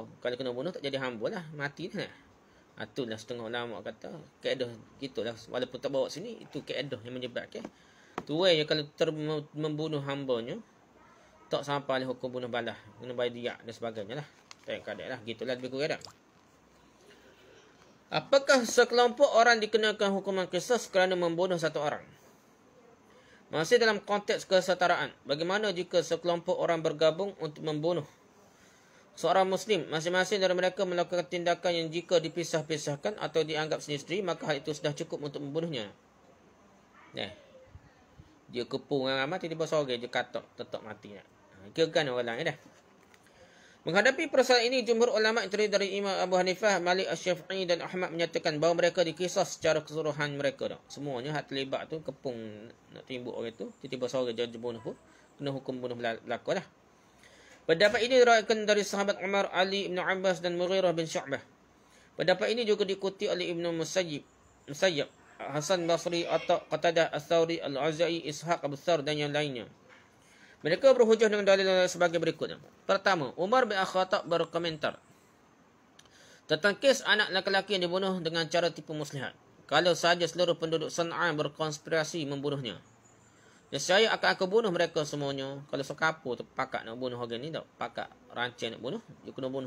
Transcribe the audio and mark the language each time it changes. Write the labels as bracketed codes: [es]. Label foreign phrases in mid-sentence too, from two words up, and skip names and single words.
[ms] Kalau kena bunuh tak jadi hamba lah, mati dah. Itulah setengah ulama kata kaedah gitulah, walaupun tak bawa sini, itu kaedah yang menyebabkan tuai kalau membunuh hambanya tak sampai hukum bunuh balah, kena bayar diat dan sebagainya lah. Tak kadang lah, gitulah lebih kurang dah. Apakah sekelompok orang dikenakan hukuman qisas kerana membunuh satu orang? Masih dalam konteks kesetaraan, bagaimana jika sekelompok orang bergabung untuk membunuh seorang Muslim, masing-masing dari mereka melakukan tindakan yang jika dipisah-pisahkan atau dianggap sendiri-sendiri, maka hal itu sudah cukup untuk membunuhnya? Dia kepung orang ramai, tiba-tiba sore dia katok, tetap mati. Kira kan orang lain dah. Menghadapi persoalan ini, jumhur ulama yang terdiri dari Imam Abu Hanifah, Malik, Asy-Syafi'i dan Ahmad menyatakan bahawa mereka dikisas secara keseluruhan mereka dah. Semuanya hak terlibat tu kepung nak timbuk orang tu, tiba-tiba sore dia bunuh pun kena hukum bunuh belaka dah. Pendapat ini diriwayatkan dari sahabat Umar, Ali bin Abbas dan Mughirah bin Syu'bah. Pendapat ini juga diikuti oleh Ibnu Musayyib, Hasan Basri, Atha, Qatadah, Ats-Tsauri, Al-Auza'i, Ishaq Abu Tsar dan yang lainnya. Mereka berhujah dengan dalil sebagai berikutnya. Pertama, Umar bin Khattab berkomentar tentang kes anak lelaki yang dibunuh dengan cara tipu muslihat. Kalau sahaja seluruh penduduk San'a berkonspirasi membunuhnya, nescaya akan aku bunuh mereka semuanya. Kalau sekapu tu pakak nak bunuh orang ni tak, pakak rancang nak bunuh, dia kena bunuh.